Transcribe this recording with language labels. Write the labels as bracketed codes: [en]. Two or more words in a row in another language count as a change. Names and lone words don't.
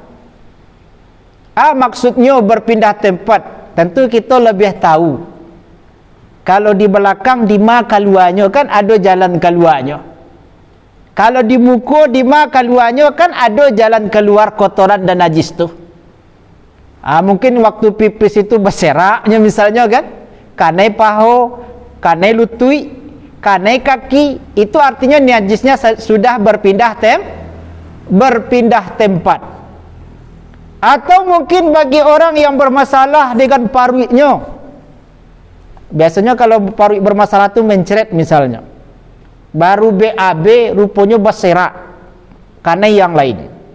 [id] Maksudnya berpindah tempat, tentu kita lebih tahu. Kalau di belakang di mana keluarnya kan ada jalan keluarnya. Kalau di muka di mana keluarnya kan ada jalan keluar kotoran dan najis tu. Mungkin waktu pipis itu berseraknya misalnya kan, [min] kanai paho, kanai lutui, kanai kaki, [id] itu artinya najisnya sudah berpindah tempat. Atau mungkin bagi orang yang bermasalah dengan paruinya. Biasanya kalau paruh bermasalah itu mencret misalnya, baru BAB rupanya berserak karena yang lain.